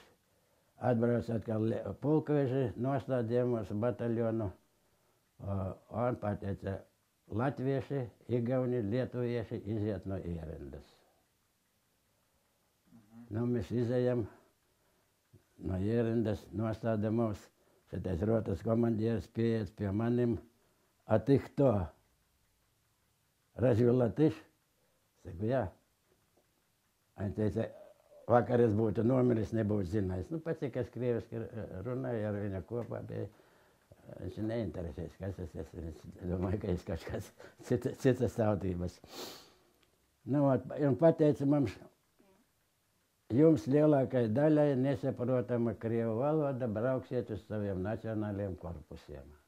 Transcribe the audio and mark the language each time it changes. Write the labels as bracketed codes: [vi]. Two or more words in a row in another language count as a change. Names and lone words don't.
[lv] Atbrauc atkal pulkveži, nostādīja mūsu bataljonu, un pateica, latvieši, igauni, lietuvieši iziet no ierindas. Nu, mēs izejam no ierindas, nostāda mūs, šitais rotas komandieris pieiet pie manim, [ru] a ты кто? Разве латыш? [lv] Saku, jā. Viņa teica, vakar es būtu nomiris, nebūtu zinājis. Nu, pats, kas krieviski runāja ar viņu kopā, bija, viņš neinteresēs, kas es esmu. Es domāju, ka es kaut kāds citas tautības. Nu, un pateica mums, jums lielākai daļai nesaprotama krievu valoda, brauksiet uz saviem nacionāliem korpusiem.